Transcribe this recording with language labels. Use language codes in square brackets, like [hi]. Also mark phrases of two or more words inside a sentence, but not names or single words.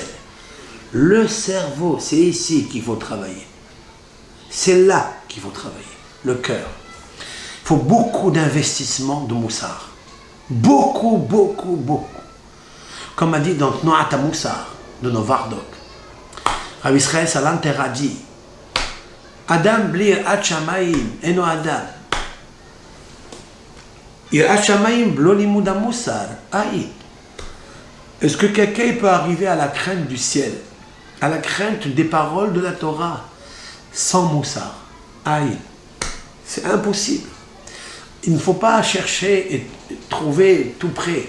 [fr] Le cerveau, c'est ici qu'il faut travailler. C'est là qu'il faut travailler, le cœur. Il faut beaucoup d'investissement de moussard. Beaucoup, beaucoup, beaucoup. Comme a dit dans [he] תנועת מוסר, [fr] de Novardok. Rabbi Israël Salanter a dit, [he] אדם בלי יראת שמים, אינו אדם. יראת שמים בלי לימוד המוסר, aïd. [fr] Est-ce que quelqu'un peut arriver à la crainte du ciel, à la crainte des paroles de la Torah, sans moussard? Aïd. C'est impossible. Il ne faut pas chercher et trouver tout près.